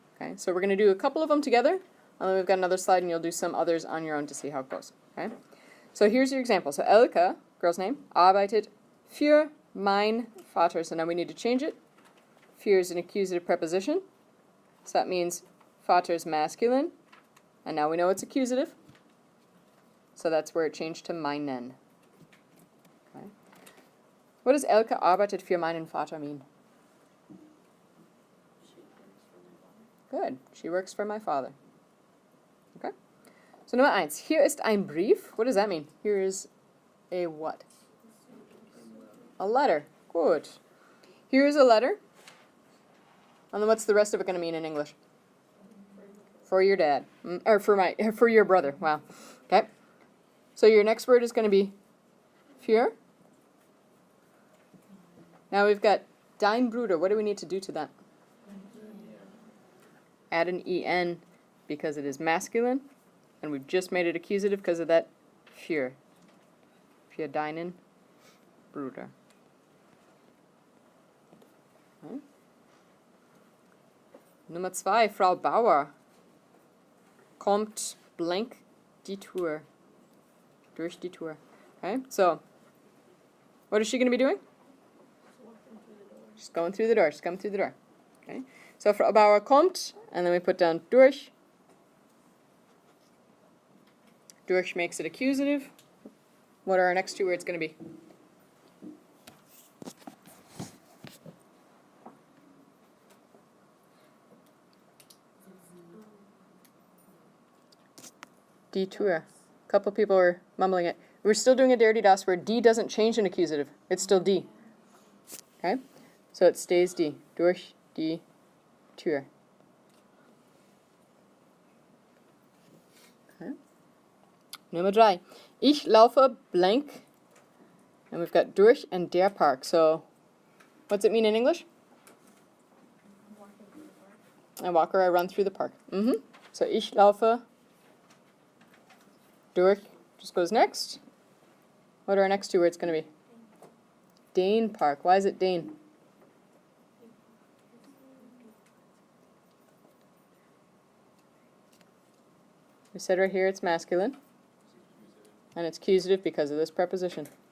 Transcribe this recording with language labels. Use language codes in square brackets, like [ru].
[en] Okay, so we're going to do a couple of them together, and then we've got another slide, and you'll do some others on your own to see how it goes. Okay, so here's your example. [de] So Elke, [en] girl's name, [de] arbeitet für mein Vater. [en] So now we need to change it. Für is an accusative preposition, so that means Vater is masculine, and now we know it's accusative. So that's where it changed to meinen. Okay. What does [de] Elke arbeitet für meinen Vater [en] mean? Good. She works for my father. Okay. So Nummer 1. [de] Hier ist ein Brief. [en] What does that mean? Here is a what? A letter. Good. Here is a letter. And then what's the rest of it going to mean in English? For your dad. Or for your brother. Wow. Okay. So your next word is going to be für. Now we've got [de] dein Bruder. [en] What do we need to do to that? Add an en because it is masculine, and we've just made it accusative because of that für. [de] Für deinen Bruder. [en] Okay. [de] Nummer 2, Frau Bauer kommt blank die Tür. Durch die Tür. [en] Okay, so what is she going to be doing? She's going through the door. She's coming through the door. Okay, so [de] Frau Bauer kommt, [en] and then we put down durch. Durch makes it accusative. What are our next two words going to be? [de] Die Tür. [en] A couple people were mumbling it. We're still doing a der die das where die doesn't change in accusative. It's still die. Okay? So it stays die. [de] Durch die Tür. Okay. Nummer 3. Ich laufe blank. [en] And we've got durch and der Park. So what's it mean in English? I walk or I run through the park. So [de] ich laufe durch [en] just goes next. What are our next two words going to be? [de] Den Park. [en] Why is it den? We said right here it's masculine. And it's accusative because of this preposition.